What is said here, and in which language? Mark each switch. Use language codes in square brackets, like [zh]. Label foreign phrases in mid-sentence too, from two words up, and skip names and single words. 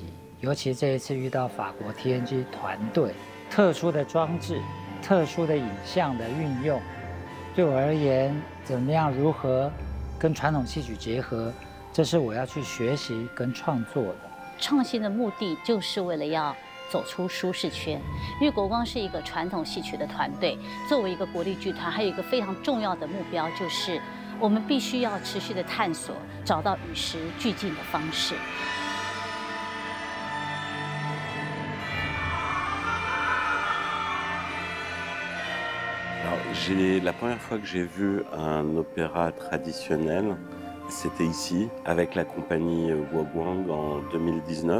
[zh] 尤其这一次遇到法国 TNG 团队，特殊的装置、特殊的影像的运用，对我而言，怎么样如何跟传统戏曲结合，这是我要去学习跟创作的。创新的目的就是为了要走出舒适圈，因为国光是一个传统戏曲的团队，作为一个国立剧团，还有一个非常重要的目标，就是我们必须要持续的探索，找到与时俱进的方式。 [fr] Alors, la première fois que j'ai vu un opéra traditionnel, c'était ici, avec la compagnie Guoguang en 2019.